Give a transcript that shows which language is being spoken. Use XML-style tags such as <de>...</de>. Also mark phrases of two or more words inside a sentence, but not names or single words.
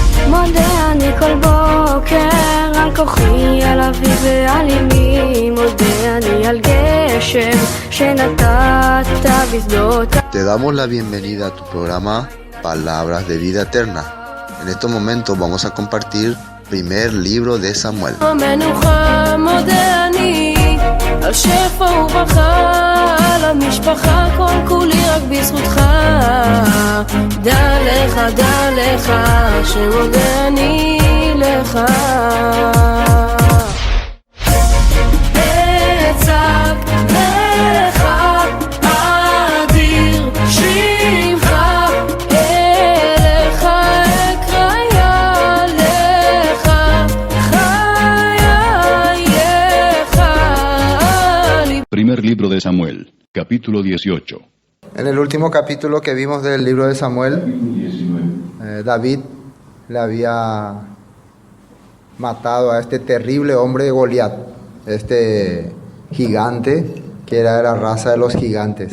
<he>מודה אני כל בוקר על כוחי, על אבי ועל אמי, מודה אני על גשם שנתת בשדות.</he> <es>Te damos la bienvenida a tu programa Palabras de Vida Eterna. En estos momentos vamos a compartir primer libro de Samuel.</es> <he>מנוחה מודה אני על שפע וברכה, על המשפחה כל כולי רק בזכותך. דע לך שמודה אני לך. אצעק לך אדיר שמך, אליך אקרא לך חייך.</he> <es>Primer libro de Samuel, capítulo 18. En el último capítulo que vimos del libro de Samuel, David le había matado a este terrible hombre de Goliat, este gigante que era de la raza de los gigantes.</es>